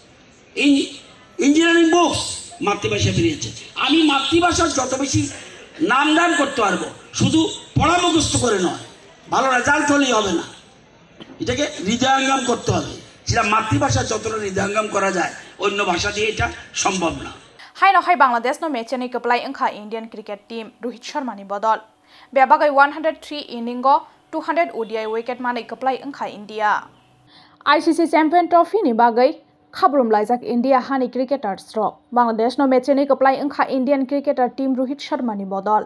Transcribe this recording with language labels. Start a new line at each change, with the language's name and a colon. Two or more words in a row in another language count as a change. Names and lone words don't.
Bangla: ইঞ্জিনিয়ারিং বুকস মাতৃভাষা পড়িয়েছে আমি মাতৃভাষার যত বেশি নামদান করতে পারবো শুধু পড়া মুখস্থ করে নয় ভালো রেজাল্ট হলেই হবে না এটাকে হৃদয়ঙ্গম করতে হবে সেটা মাতৃভাষা যতটা হৃদয়ঙ্গম করা যায় অন্য ভাষা দিয়ে এটা সম্ভব না
Kok Borok: Hai no hai Bangladesh no mechani keplai engkha
English: Indian cricket team
Kok Borok: Rohit Sharma ni bodol. Bebagai 103 inningo 200 ODI wicket manai keplai engkha India. ICC Champion Trophy ni bagai khabrum laijak India hani cricketers rok. Bangladesh no mechani keplai engkha
English: Indian cricketer team
Kok Borok: Rohit Sharma ni bodol.